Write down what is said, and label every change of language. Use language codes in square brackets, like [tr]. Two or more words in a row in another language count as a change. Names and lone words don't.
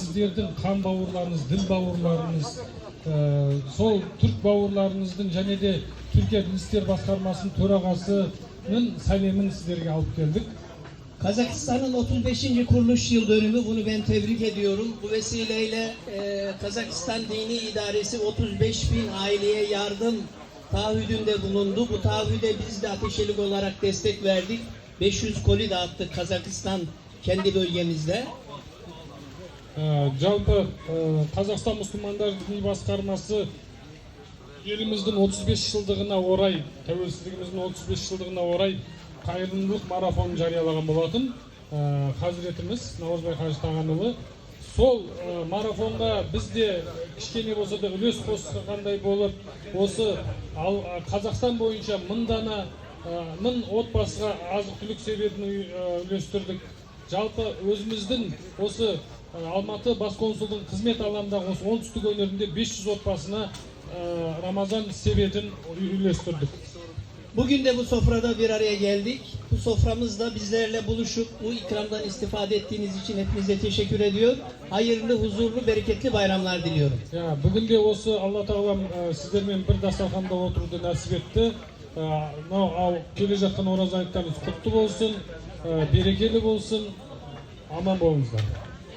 [kk] сіздердің қан бауырларыңыз, дін бауырларыңыз, сол Türk бауырларыңыздың және де Türkiye Dil İşleri Басқармасының төрағасының сәлемін сіздерге алып келдік. [tr] Kazakistan'ın 35. kuruluş yıl dönümü, bunu ben tebrik ediyorum. Bu vesileyle Kazakistan Dini İdaresi 35.000 aileye yardım taahhüdünde bulundu. Bu taahhüde biz de Ateşelik olarak destek verdik. 500 koli dağıttık Kazakistan kendi bölgemizde. [kk] Жалпы Қазақстан мұсылмандар діни басқармасы еліміздің 35 жылдығына орай, тәуелсіздігіміздің 35 жылдығына орай қайырымдылық марафонын жариялаған болатын. Хазіретіміз Наурызбай Қажы Тағанұлы сол марафонға біз де кішкене болса да үлес қосқандай болып, осы Қазақстан бойынша мың отбасыға азық-түлік себетін үлестірдік. Жалпы өзіміздің осы Алматы бас консулдың қызмет алаңындағы осы оңтүстік өңірінде 500 отбасына Ramazan sebетін үлестірдік. [tr] Bugün de bu sofrada bir araya geldik. Bu soframızda bizlerle buluşup bu ikramdan istifade ettiğiniz için hepinize teşekkür ediyor. Hayırlı, huzurlu, bereketli bayramlar diliyorum. [kk] Ya, [tr] bugün de [kk] осы Алла Тағалам сіздермен бір дастарханда отыруды нәсіп етті. Келе жатқан ораза айттарыңыз құтты болсын, берекелі болсын, аман болыңыздар.